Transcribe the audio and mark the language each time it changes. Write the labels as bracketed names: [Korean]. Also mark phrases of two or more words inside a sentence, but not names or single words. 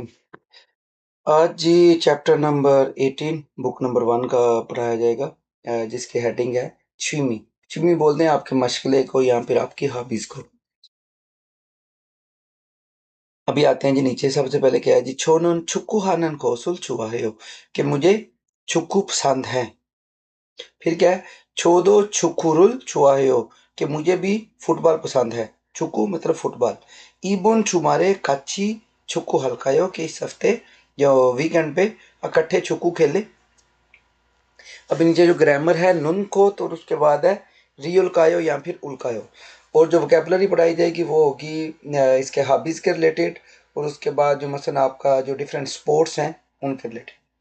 [Urdu] آج جی چیپٹر نمبر 18 بک نمبر 1 کا پڑھایا جائے گا جس کی ہیڈنگ ہے 취미. 취미 بولتے ہیں آپ کے مشغلے کو یا پھر آپ کی ہابیز کو. ابھی آتے ہیں جی نیچے سب سے پہلے کیا ہے جی [Korean] 저는 축구하는 것을 좋아해요 [Urdu] کہ مجھے 축구 پسند ہے. پھر کیا ہے [Korean] 저도 축구를 좋아해요 [Urdu] کہ مجھے بھی فٹبال پسند ہے. 축구 مطلب فٹبال. [Korean] 이번 주말에 같이 축구할까요? [Urdu] کہ اس ہفتے جو ویکینڈ پہ اکٹھے 축구 کھیلیں. اب نیچے جو گرامر ہے نن کو تو اس کے بعد ہے ریولکایو یا پھر الکایو. اور جو ووکیبلری پڑھائی جائے گی وہ ہوگی اس کے ہابیز کے ریلیٹڈ اور اس کے بعد جو مثلاً آپ کا جو [English] different sports [Urdu] ہیں ان کے ریلیٹڈ.